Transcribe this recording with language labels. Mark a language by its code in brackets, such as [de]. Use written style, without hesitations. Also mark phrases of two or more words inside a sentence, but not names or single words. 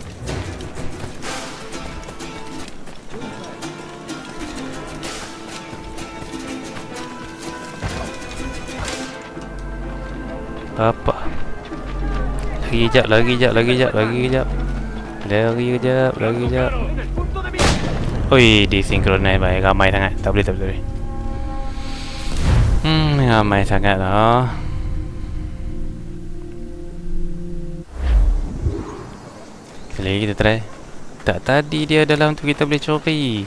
[ms] Apa? Lagi jap, lagi jap, lagi jap, lagi jap. Lagi jap, lagi jap. [es] ¡En el punto de vista! [ms] Oi, disynchronize baik. Ramai sangat. Tak boleh, tak boleh. Ramai sangat lah. Sekali lagi kita try. Tak, tadi dia dalam tu kita boleh curi.